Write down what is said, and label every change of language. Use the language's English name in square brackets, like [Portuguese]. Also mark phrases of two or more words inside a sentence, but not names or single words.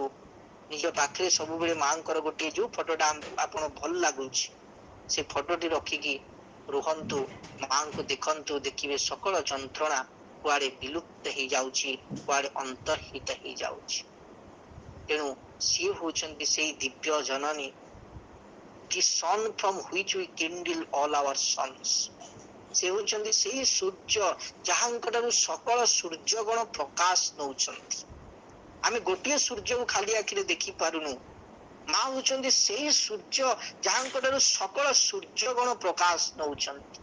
[Odia] ନିଜ ପାଖରେ ସବୁବେଳେ ମାଙ୍କର ଗୋଟିଏ ଯୋଉ ଫଟୋଟା ଆପଣ ଭଲ ଲାଗୁଛି, ସେ ଫଟୋଟି ରଖିକି ରୁହନ୍ତୁ, ମାଙ୍କୁ ଦେଖନ୍ତୁ, ଦେଖିବେ ସକଳ ଯନ୍ତ୍ରଣା କୁଆଡେ ବିଲୁପ୍ତ ହେଇଯାଉଛି, କୁଆଡେ ଅନ୍ତର୍ହିତ ହେଇଯାଉଛି। ତେଣୁ ସିଏ ହଉଛନ୍ତି ସେଇ ଦିବ୍ୟ ଜନନୀ, [English] the sun from which we kindle all our suns। [Odia] ସେ ହଉଛନ୍ତି ସେଇ ସୂର୍ଯ୍ୟ ଯାହାଙ୍କ ଠାରୁ ସକଳ ସୂର୍ଯ୍ୟଗଣ ପ୍ରକାଶ ନଉଛନ୍ତି। ଆମେ ଗୋଟିଏ ସୂର୍ଯ୍ୟକୁ ଖାଲି ଆଖିରେ ଦେଖି ପାରୁନୁ। ମା ହଉଛନ୍ତି ସେଇ ସୂର୍ଯ୍ୟ ଯାହାଙ୍କ ଠାରୁ ସକଳ ସୂର୍ଯ୍ୟଗଣ ପ୍ରକାଶ ନଉଛନ୍ତି।